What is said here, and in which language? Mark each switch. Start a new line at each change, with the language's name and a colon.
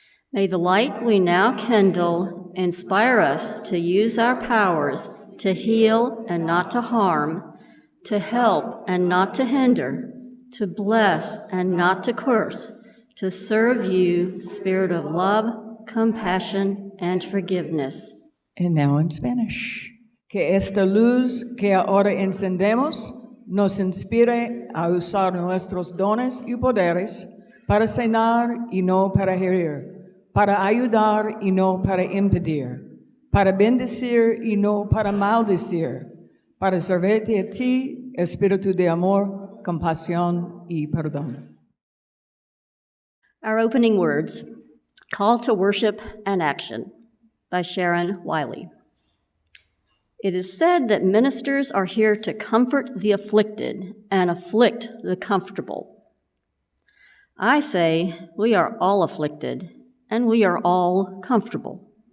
English: May the light we now kindle inspire us to use our powers to heal and not to harm, to help and not to hinder, to bless and not to curse, to serve you, Spirit of love, compassion, and forgiveness. And now in Spanish.
Spanish: Que esta luz que ahora encendemos nos inspire a usar nuestros dones y poderes para sanar y no para herir, para ayudar y no para impedir, para bendecir y no para maldecir, para servirte a ti, espíritu de amor, compasión y perdón.
English: Our opening words, Call to Worship and Action, by Sharon Wiley. It is said that ministers are here to comfort the afflicted and afflict the comfortable. I say we are all afflicted and we are all comfortable.